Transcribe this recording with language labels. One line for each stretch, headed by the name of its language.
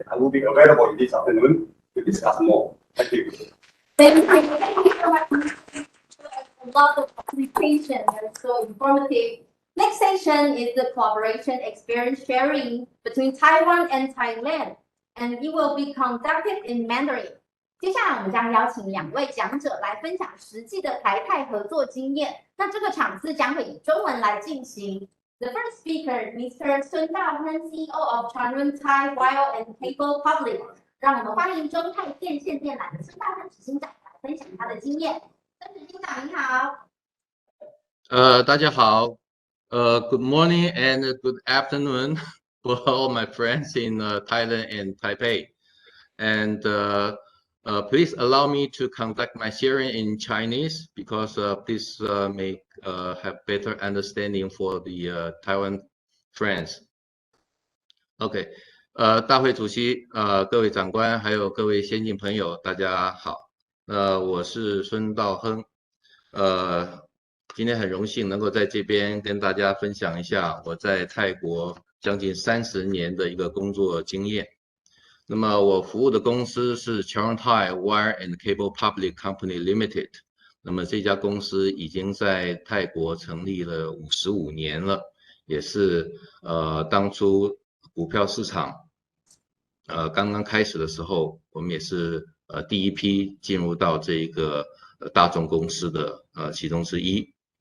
English: I will be available this afternoon to discuss more. Thank you. Thank you so much. A lot of presentation and so informative. Next session is the collaboration experience sharing between Taiwan and Thailand, and it will be conducted in Mandarin.
Chinese: 接下来我们将邀请2位讲者来分享实际的台泰合作经验。那这个场次将会以中文来进行。
English: The first speaker, Mr. Sun Daohen, CEO of Chanrun Thai Wire and Cable Public.
Chinese: 让我们欢迎中泰电线电缆的孙大亨执行长来分享他的经验。孙执行长您好。大家好。
English: Good morning and good afternoon for all my friends in Thailand and Taipei. And please allow me to conduct my sharing in Chinese because this may have better understanding for the Taiwan friends. Okay.
Chinese: 大会主席，各位长官，还有各位先进朋友，大家好。我是孙道亨。今天很荣幸能够在这边跟大家分享一下我在泰国将近30年的一个工作经验。那么我服务的公司是 Chanrun Thai Wire and Cable Public Company Limited。那么这家公司已经在泰国成立了55年了，也是当初股票市场刚刚开始的时候，我们也是第一批进入到这个大众公司的其中之一。